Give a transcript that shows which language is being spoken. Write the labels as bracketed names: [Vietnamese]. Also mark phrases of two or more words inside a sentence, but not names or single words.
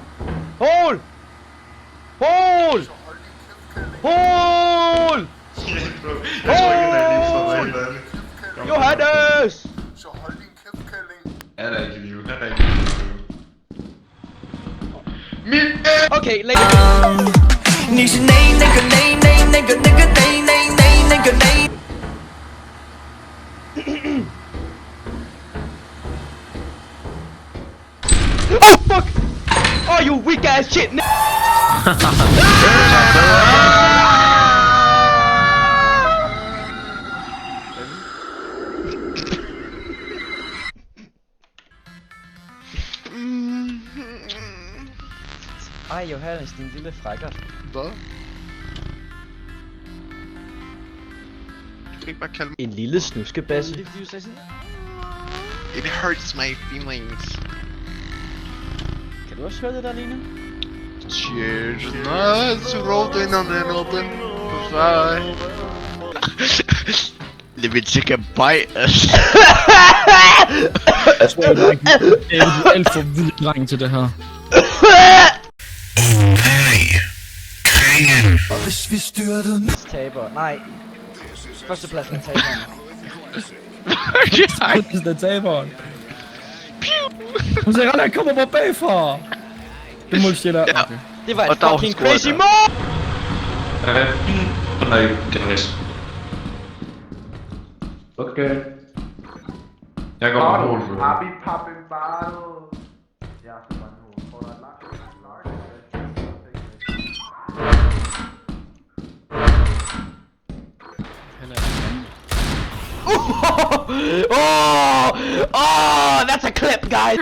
[Danish] Hol! Hol! Hol! Hol! Johannes! Så hold din kæft, kælling. Er der ikke liv? Er der ikke liv? Okay, læg [English] Oh fuck! Oh you weak ass shit! [Danish] Ej Johannes, din lille frækker. Hvad? Du kan ikke bare kalde mig. En lille snuskebasse. [English] It hurts my feelings. [Danish] Kan du også høre det der, Line? [English] Cheers, nice, rolled in on an open fire. Let me take a bite. [Danish] Jeg tror, det er alt for vild dreng til det her. Og hvis vi styrtede Taber. Nej. Førstepladsen er taberen. Det er taberen. Hun siger, at jeg kommer på bagfra. Det må du sige der. Okay. Det var et [English] fucking crazy move! [Danish] Nej, Dennis. Okay. Jeg går på mål. [English] Oh, that's a clip, guys.